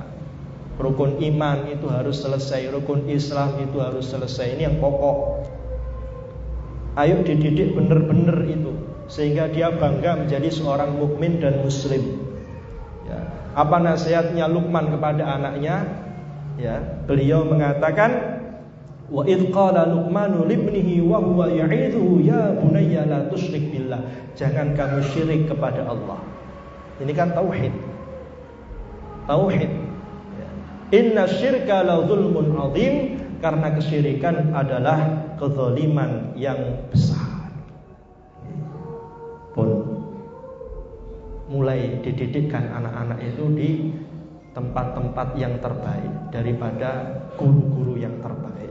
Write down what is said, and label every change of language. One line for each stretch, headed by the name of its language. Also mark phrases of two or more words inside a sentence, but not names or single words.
Indonesian: Rukun iman itu harus selesai, rukun Islam itu harus selesai. Ini yang pokok. Ayo dididik benar-benar itu, sehingga dia bangga menjadi seorang mukmin dan muslim. Ya. Apa nasihatnya Luqman kepada anaknya? Ya, beliau mengatakan,
Arabic: وإذ قال لقمان لابنه وهو يعظه يا بني لا تشرك بالله.
Indonesian: Jangan kamu syirik kepada Allah. Ini kan tauhid. Tauhid. Ya.
Arabic: إن الشرك لظلم عظيم,
Indonesian: karena kesyirikan adalah kezaliman yang besar. Pun mulai dididikkan anak-anak itu di tempat-tempat yang terbaik daripada guru-guru yang terbaik.